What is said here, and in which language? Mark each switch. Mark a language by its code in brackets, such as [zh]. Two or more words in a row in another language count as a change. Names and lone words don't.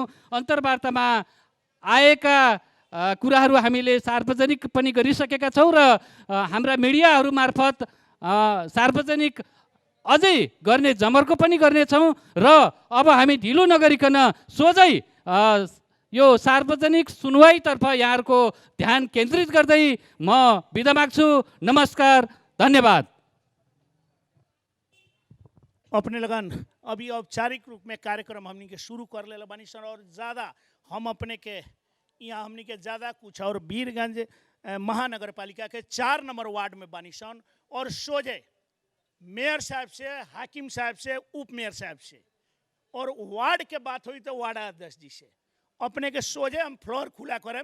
[ne] अन्तर्वार्तामा आएका कुराहरू हामीले सार्वजनिक पनि गरिसकेका छौँ र हाम्रा मिडियाहरू मार्फत सार्वजनिक अझै गर्ने जमर्को पनि गर्नेछौँ र अब हामी ढिलो नगरिकन सोझै यो सार्वजनिक सुनवाईतर्फ यहाँहरूको ध्यान केन्द्रित गर्दै म बिदा माग्छु। नमस्कार, धन्यवाद। [bho] अपने लगन अभी औपचारिक रूप में कार्यक्रम हमनी के शुरू कर ले बानी सन और ज़्यादा हम अपने के यहाँ हमनी के ज़्यादा कुछ और वीरगंज महानगर पालिका के 4 नंबर वार्ड में बानी सन और सोझे मेयर साहब से, हाकिम साहब से, उप मेयर साहब से और वार्ड के बात हुई तो वार्ड अध्यक्ष जी से अपने के सोझे हम फ्लोर खुला करें।